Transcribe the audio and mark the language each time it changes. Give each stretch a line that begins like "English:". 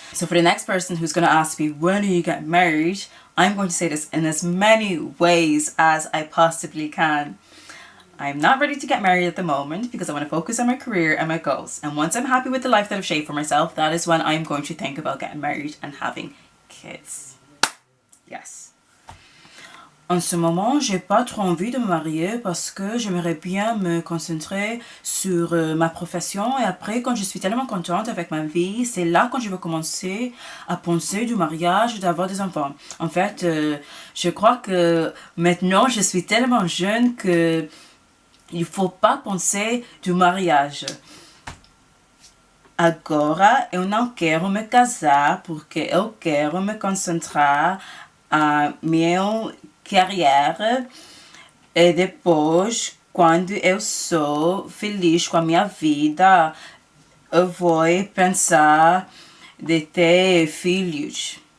English: So for the next person who's going to ask me, when are you getting married? I'm going to say this in as many ways as I possibly can. I'm not ready to get married at the moment because I want to focus on my career and my goals. And once I'm happy with the life that I've shaped for myself, that is when I'm going to think about getting married and having kids. Yes.
French: En ce moment, j'ai pas trop envie de me marier parce que j'aimerais bien me concentrer sur ma profession et après, quand je suis tellement contente avec ma vie, c'est là quand je vais commencer à penser du mariage, d'avoir des enfants. En fait, je crois que maintenant, je suis tellement jeune que il faut pas penser du mariage.
Portuguese: Agora eu não quero me casar porque eu quero me concentrar a minha carreira e depois, quando eu sou feliz com a minha vida, eu vou pensar de ter filhos.